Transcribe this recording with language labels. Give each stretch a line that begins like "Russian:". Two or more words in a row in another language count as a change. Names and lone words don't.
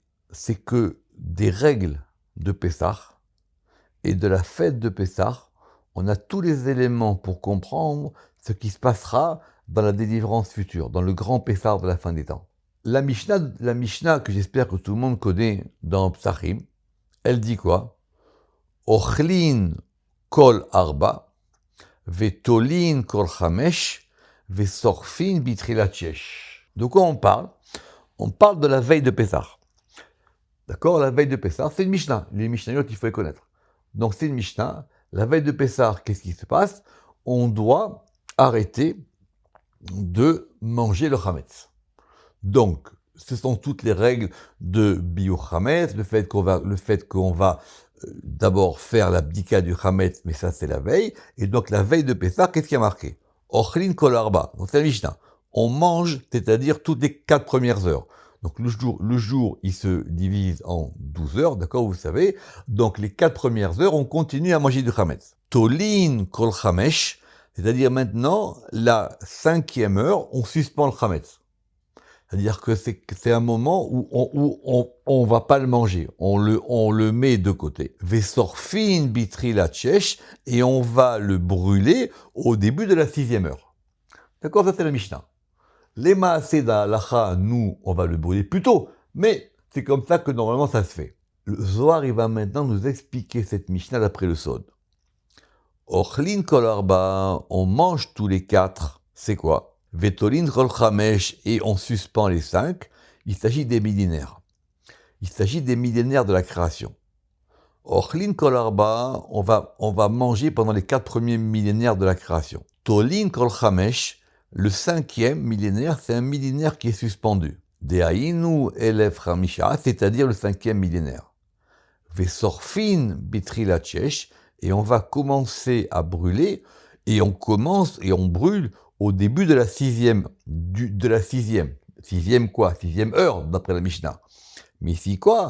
French: C'est que des règles de Pessah et de la fête de Pessah, on a tous les éléments pour comprendre ce qui se passera dans la délivrance future, dans le grand Pessah de la fin des temps. La Mishnah que j'espère que tout le monde connaît dans Psachim, elle dit quoi?
Hebrew: אוכלין כל ארבע, ותולין כל חמש, ושורפין בתחילת שש.
French: De quoi on parle? On parle de la veille de Pessah. D'accord? La veille de Pessah, c'est une Mishnah. Les Mishnayot, il faut les connaître. Donc c'est une Mishnah. La veille de Pessah, qu'est-ce qui se passe? On doit arrêter de manger le chametz. Donc, ce sont toutes les règles de Bio-Chametz, le fait qu'on va d'abord faire l'abdika du Chametz, mais ça c'est la veille. Et donc la veille de Pessah, qu'est-ce qui a marqué?
Hebrew: אוכלין כל ארבע,
French: donc c'est la Mishnah. On mange, c'est-à-dire toutes les 4 premières heures. Donc le jour, il se divise en 12 heures, d'accord, vous savez. Donc les 4 premières heures, on continue à manger du Chametz.
Hebrew: תולין כל חמש,
French: c'est-à-dire maintenant, la 5e heure, on suspend le Chametz. C'est-à-dire que c'est un moment où on va pas le manger, on le met de côté.
Hebrew: ושורפין בתחילת שש,
French: et on va le brûler au début de la 6e heure. D'accord, ça c'est la Mishnah. Les maaseh d'Halacha, nous, on va le brûler plus tôt, mais c'est comme ça que normalement ça se fait. Le Zohar, il va maintenant nous expliquer cette Mishnah d'après le Sod.
Hebrew: אוכלין כל ארבע,
French: on mange tous les 4, c'est quoi?
Hebrew: ותולין כל חמש,
French: et on suspend les 5, il s'agit des millénaires. Il s'agit des millénaires de la création.
Hebrew: אוכלין כל ארבע,
French: on va manger pendant les 4 premiers millénaires de la création.
Hebrew: תולין כל חמש,
French: le 5e millénaire, c'est un millénaire qui est suspendu.
Hebrew: דהיינו אלף חמישה,
French: c'est-à-dire le 5e millénaire.
Hebrew: ושורפין בתחילת שש,
French: et on va commencer à brûler, et on brûle au début de la 6e, sixième quoi? 6e heure, d'après la Mishnah. Mais ici quoi?